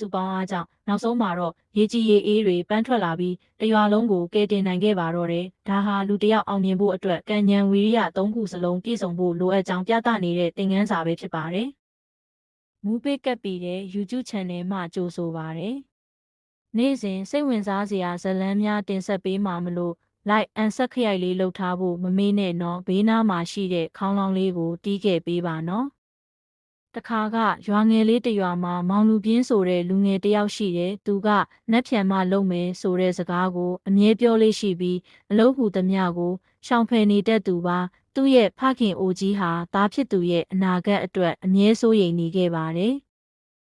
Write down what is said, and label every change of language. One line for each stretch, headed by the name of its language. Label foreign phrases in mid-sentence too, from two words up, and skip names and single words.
Burmese: ပေါင်းအားကြောင့်နောက်ဆုံးမှာတော့ရေကြီးရေအေးတွေပန်းထွက်လာပြီးတရွာလုံးကိုကယ်တင်နိုင်ခဲ့ပါတော့တယ်။ဒါဟာလူတစ်ယောက်အောင်မြင်ဖို့အတွက်ကံဉဏ်ဝီရိယ ၃ခုစလုံးပြည့်စုံဖို့လိုအပ်ကြောင်းပြသနေတဲ့သင်ခန်းစာပဲဖြစ်ပါတယ်။မူပေးကပ်ပြီးတဲ့ YouTube Channel မှာကြိုဆိုပါရစေ။ နေ့စဉ်စိတ်ဝင်စားစရာဇာတ်လမ်းများတင်ဆက်ပေးမှာမလို့
English: like and subscribe
Burmese: လေးလုပ်ထားဖို့မမေ့နဲ့နော်ဘေးနားမှာရှိတဲ့ခေါင်းလောင်းလေးကိုတီးခဲ့ပေးပါနော်။တခါကရွာငယ်လေးတစ်ရွာမှာမောင်လူပြင်းဆိုတဲ့လူငယ်တစ်ယောက်ရှိတယ်။သူကနတ်ဖြန်မလုပ်မယ်ဆိုတဲ့စကားကိုအမြဲပြောလေးရှိပြီးအလုပ်ဟူသမျှကိုရှောင်ဖယ်နေတတ်သူပါ။သူ့ရဲ့ဖခင်အိုကြီးဟာသားဖြစ်သူရဲ့အနာဂတ်အတွက်အမြဲစိုးရိမ်နေခဲ့ပါတယ်။